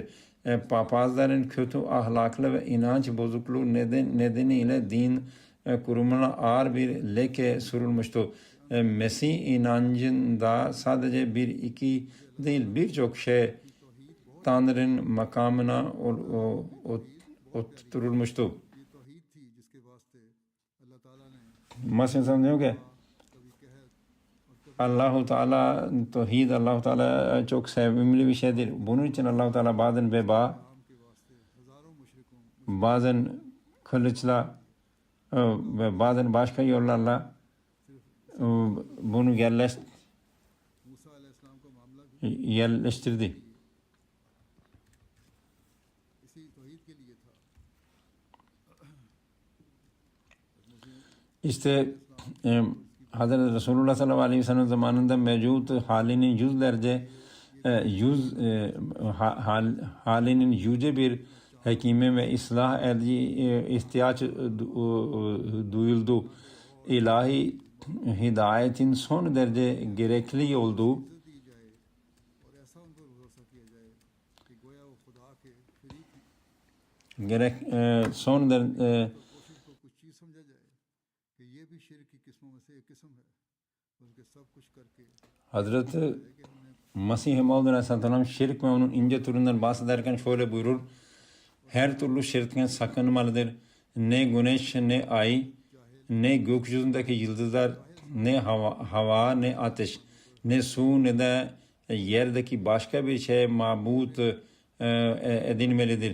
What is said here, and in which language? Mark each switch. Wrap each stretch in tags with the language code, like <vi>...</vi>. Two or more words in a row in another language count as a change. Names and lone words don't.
<tr>Papazların kötü ahlaklı ve inanç bozukluğu nedeniyle din kurumuna ağır bir leke sürülmüştü. Mesih inancında sadece bir iki değil birçok şey Tanrı'nın makamına oturtulmuştu.</tr> <ur>یہ توحید تھی جس کے واسطے اللہ تعالیٰ نے</ur> <tr>Masih sanıyor ki</tr> <ur>کبھی قحط اور کبھی</ur> <tr>Allah-u Teala tevhid Allah-u Teala çok sevimli bir şeydir. Bunun için Allah-u Teala bazen veba,</tr> <ur>کام کے واسطے ہزاروں مشرکوں</ur> <tr>bazen kılıçla ve bazen başka yollarla bunu</tr> <ur>موسیٰ علیہ السلام کا معاملہ بھی</ur> <tr>yerleştirdi.</tr> <ur>اسی توحید کے لیے تھا.</ur> <tr>İşte Hazreti Resulullah</tr> <ar>صلى الله عليه وسلم</ar> <tr>zamanında mevcut halinin halinin yüce bir hekime ve ıslah edici ihtiyaç duyuldu. İlahi hidayetin son derece gerekli olduğu</tr> <ur>دی جائے اور ایسا ان پر بھروسہ کیا جائے کہ گویا وہ خدا کے شریک ہی</ur> <tr>son derece</tr> <ur>کوشش کو کچھ چیز سمجھا جائے کہ یہ بھی شرک کی قسموں میں سے ایک قسم ہے، بلکہ سب کچھ کرکے</ur> <tr>Hazreti Mesih Maud Aleyhisselam şirk ve onun ince türünden bahsederken şöyle buyurur. Her türlü şirkten sakınmalıdır. Ne güneş, ne ay, ne gökyüzündeki yıldızlar, ne hava, ne ateş, ne su, ne de yerdeki başka bir şey mabut edilmelidir.</tr>